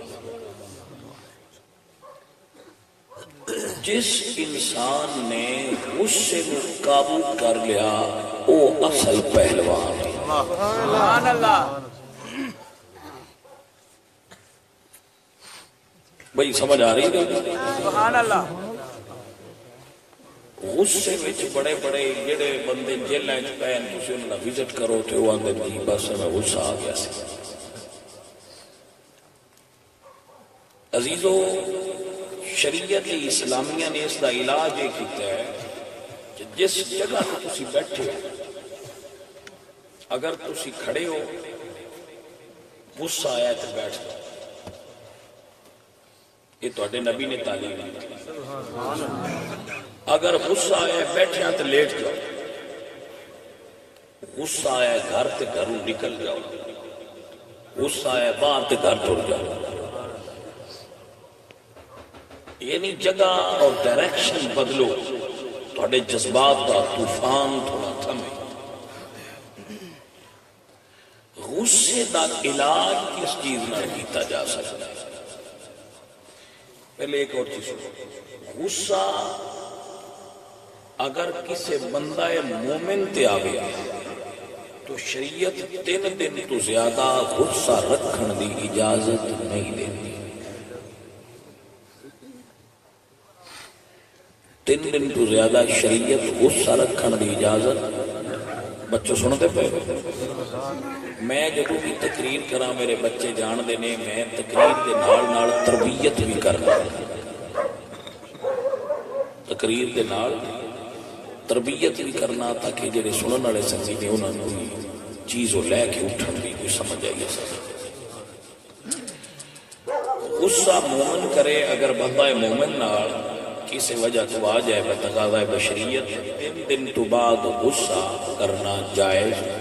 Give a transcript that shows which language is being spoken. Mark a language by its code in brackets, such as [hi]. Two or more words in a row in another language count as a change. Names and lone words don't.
[ur] جس انسان نے غصے کو قابو کر لیا وہ اصل پہلوان ہے۔ [ar] سبحان اللہ۔ [pa] بھائی سمجھ آ رہی ہے؟ [ar] سبحان اللہ. [pa] غصے وچ بڑے بڑے جڑے بندے جیلاں وچ پے نے تسی انہاں دا وزٹ کرو تے او آندے جی بس میں غصہ آ گیا سی. عزیزو شریعت اسلامیہ نے اس دا علاج یہ کیتا ہے کہ جس جگہ تے تسی بیٹھے ہو اگر تسی کھڑے ہو غصہ آیا تو بیٹھ جاؤ. یہ تواڈے نبی نے تعلیم دی. [ur] اگر غصہ آیا بیٹھے تو لیٹ جاؤ. [pa] غصہ آیا گھر تے گھروں نکل جاؤ. غصہ آیا باہر تے گھر ٹر جاؤ. [ur] یعنی جگہ اور ڈائریکشن بدلو تواڈے جذبات کا طوفان تھوڑا تھمے. [pa] غصے دا علاج کس چیز نال کیتا جا سکتا ہے؟ [ur] پہلے ایک اور چیز سنو. [pa] غصہ اگر کسی بندہ مومن تے آ گیا تو شریعت 3 دن تو زیادہ غصہ رکھن دی اجازت نہیں دیتی. 3 دن تو زیادہ شریعت غصہ رکھن دی اجازت. بچوں سنتے پے میں جدوں بھی تقریر کراں میرے بچے جان دے نے میں تقریر دے نال نال تربیت بھی کرنا. تقریر دے نال تربیت بھی کرنا تاکہ جڑے سنن والے سنگی نے انہاں نوں چیز لے کے اٹھن بھی کوئی سمجھ آئیے. غصہ مومن کرے اگر بندہ مومن نال کسی وجہ تو آ جائے بتقاضۂ بشریت 3 دن تو بعد غصہ کرنا جائز.